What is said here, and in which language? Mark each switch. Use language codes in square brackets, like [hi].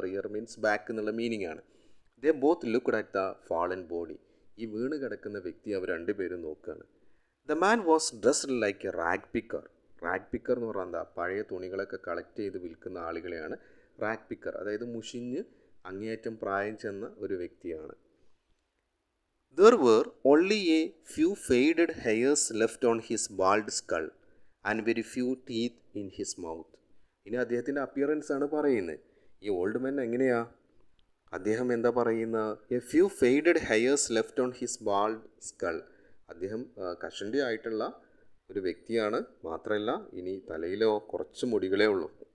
[en] rear means back [ml] എന്നുള്ള meaning ആണ്. [en] They both looked at the fallen body. [ml] ഈ വീണ് കിടക്കുന്ന വ്യക്തി അവർ രണ്ടുപേരും നോക്കുകയാണ്. [en] The man was dressed like a rag picker. [ml] Rag picker എന്ന് പറഞ്ഞാൽ എന്താ? പഴയ തുണികളൊക്കെ കളക്ട് ചെയ്ത് വിൽക്കുന്ന ആളുകളെയാണ് റാഗ് പിക്കർ. അതായത് മുഷിഞ്ഞ് അങ്ങേയറ്റം പ്രായം ചെന്ന ഒരു വ്യക്തിയാണ്. [en] There were only a few faded hairs left on his bald skull and very few teeth in his mouth. [ml] ഇനി അദ്ദേഹത്തിൻ്റെ അപ്പിയറൻസ് ആണ് പറയുന്നത്. ഈ ഓൾഡ് മെൻ എങ്ങനെയാ? അദ്ദേഹം എന്താ പറയുന്ന? [en] A few faded hairs left on his bald skull. [ml] അദ്ദേഹം കഷണ്ടി ആയിട്ടുള്ള ഒരു വ്യക്തിയാണ്. മാത്രമല്ല ഇനി തലയിലോ കുറച്ച് മുടികളേ ഉള്ളൂ.